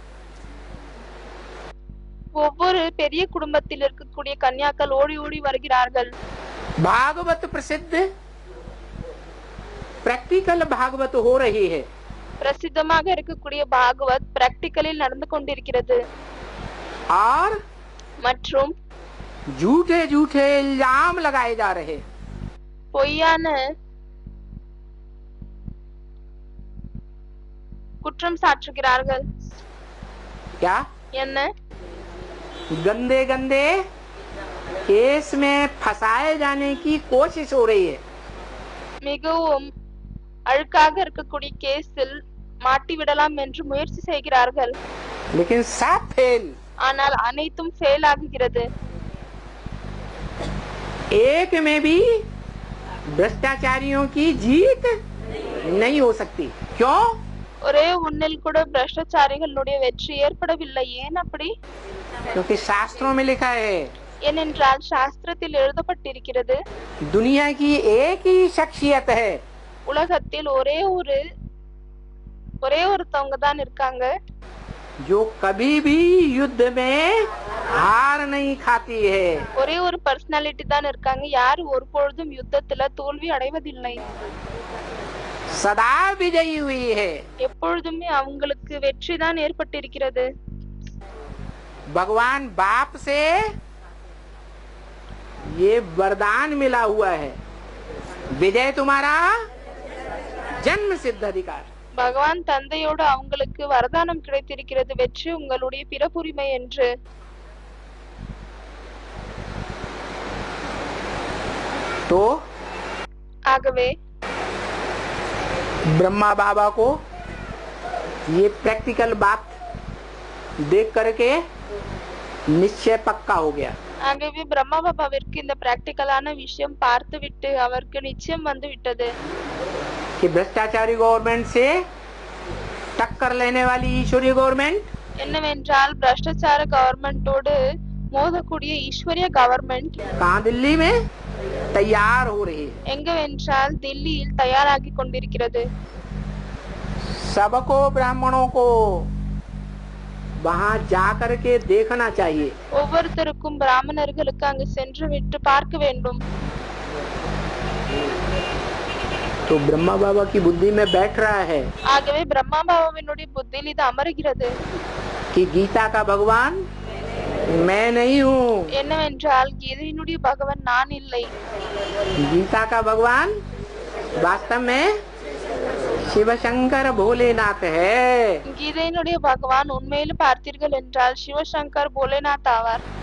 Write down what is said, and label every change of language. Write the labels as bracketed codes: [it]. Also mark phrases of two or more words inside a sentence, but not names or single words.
[ta] ஒவ்வொரு பெரிய குடும்பத்தில் இருக்கக்கூடிய கன்யாக்கள் ஓடி ஓடி வருகிறார்கள். [hi] भागवत प्रसिद्ध प्रैक्टिकल भागवत हो रही है। [ta] பிரசித்தமாக இருக்கக்கூடிய பாகவத் பிராக்டிகலில் நடந்து கொண்டிருக்கிறது. [hi] और [ta] மற்றும் [hi] झूठे झूठे इल्जाम लगाए जा रहे हैं। [ta] பொய்யான குற்றம் சாட்டுகிறார்கள். [hi] क्या? [ta] என்ன? [hi] गंदे गंदे केस में फंसाए जाने की कोशिश हो रही है। [ta] மிகவும் அழுக்காக இருக்கக்கூடிய கேஸில் மாட்டி விடலாம் என்று முயற்சி செய்கிறார்கள். [hi] लेकिन सब फेल। [ta] ஆனால் அனைத்தும் ஃபெயில் ஆகுகிறது. [hi] एक में भी भ्रष्टाचारियों की जीत नहीं हो सकती। क्यों? [ta] ஒரே ஒன்னில் கூட பிரஷ்டச்சாரிகளுடைய வெற்றி ஏற்படவில்லை. ஏன் அப்படி? [hi] क्योंकि शास्त्रों में लिखा है [ta] ஏனென்றால் சாஸ்திரத்தில் எழுதப்பட்டிருக்கிறது, [hi] दुनिया की एक ही शख्सियत है [ta] உலகத்தில் ஒரே ஒருத்தவங்க தான் இருக்காங்க, [hi] जो कभी भी युद्ध में हार नहीं खाती है। [ta] ஒரே ஒரு பர்சனாலிட்டி தான் இருக்காங்க, யார் ஒரு பொழுதும் யுத்தத்துல தோல்வி அடைவதில்லை, [hi] सदा विजयी हुई है। [ta] எப்பொழுதுமே அவங்களுக்கு வெற்றி தான் ஏற்பட்டிருக்கிறது। [hi] भगवान बाप से ये वरदान मिला हुआ है, विजय तुम्हारा जन्म सिद्ध अधिकार। [ta] பகவான் தந்தையோடு அவங்களுக்கு வரதானம் கிடைத்திருக்கிறது, வெற்றி உங்களுடைய பிறப்புரிமை என்று। [hi] तो [ta] ஆகவே [hi] ब्रह्मा बाबा को ये प्रैक्टिकल बात देख करके निश्चय पक्का हो गया। [ta] ஆகவே பிரம்மா பாபாவிற்கு இந்த பிராக்டிகலான விஷயம் பார்த்து விட்டு அவருக்கு நிச்சயம் வந்து விட்டது [hi] कि भ्रष्टाचारी गवर्नमेंट से टक्कर लेने वाली ईश्वरीय गवर्नमेंट [ta] என்னவென்றால் பிரஷ்டச்சார கவர்மெண்டோடு மோதக்கூடிய ஈஸ்வரிய கவர்மெண்ட் [hi] कहाँ? दिल्ली में तैयार हो रही है। [ta] எங்கவென்றால் தில்லியில் தயாராகி கொண்டிருக்கிறது। [hi] सबको ब्राह्मणों को वहाँ जा करके देखना चाहिए। [ta] ஒவ்வொருத்தருக்கும் பிராமணர்களுக்கு அங்கு சென்று விட்டு பார்க்க வேண்டும்। [hi] तो ब्रह्मा बाबा की बुद्धि में बैठ रहा है [ta] ஆகவே பிரம்மா பாபாவினுடைய புத்தியில் இது அமருகிறது [hi] कि गीता का भगवान मैं नहीं हूँ। [ta] என்னவென்றால் கீதையினுடைய பகவான் நான் இல்லை, [hi] गीता का भगवान वास्तव में शिव शंकर भोलेनाथ है। [ta] கீதையினுடைய பகவான் உண்மையில் பார்த்தீர்கள் என்றால் சிவசங்கர் போலேநாத் ஆவார்।